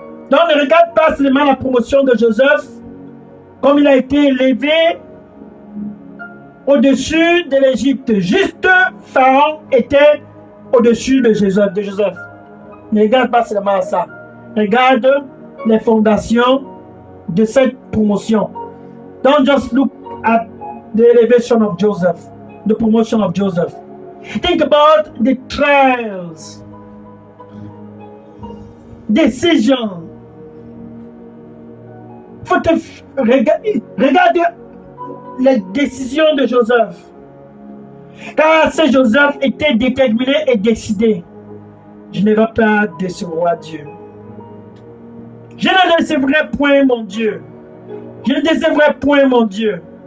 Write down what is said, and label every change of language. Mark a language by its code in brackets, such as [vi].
[fr] Donc ne regarde pas seulement la promotion de Joseph, comme il a été élevé au-dessus de l'Égypte. Juste Pharaon était au-dessus de Joseph. Ne regarde pas seulement ça. Regarde les fondations de cette promotion. [en] Don't just look at the elevation of Joseph, the promotion of Joseph. Think about the trials, decisions. [fr] Faut te regarder les décisions de Joseph. Car ce Joseph était déterminé et décidé. Je ne vais pas décevoir Dieu. Je ne décevrai point mon Dieu. Je ne décevrai point mon Dieu.